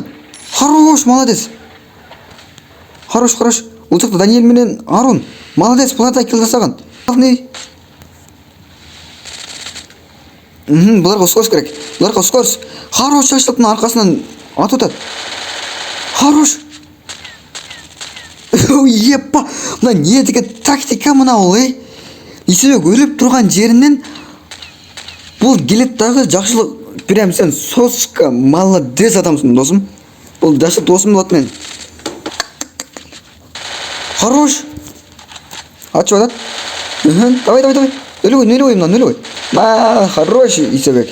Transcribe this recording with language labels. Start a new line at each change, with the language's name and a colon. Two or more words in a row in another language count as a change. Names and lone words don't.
Russian: Хорош, молодец. Хорош.
Kyrgyz: Бул жакта Даниэль менен Арун. Молодец, булар да килл жасаган. Буларга ускорус керек. Хорош, Жакшылыктын аркасынан атып атат. Хорош. Епа, мына не деген тактика мына ол, Исабек өлүп турган жеринен бул келет дагы Жакшылык. Прям сен соска, молодец адамсың, досум. Бул Жакшылык досум болот мен. Хорош. Ачып атат. Давай. Нөлөбөй. Хорош Исабек.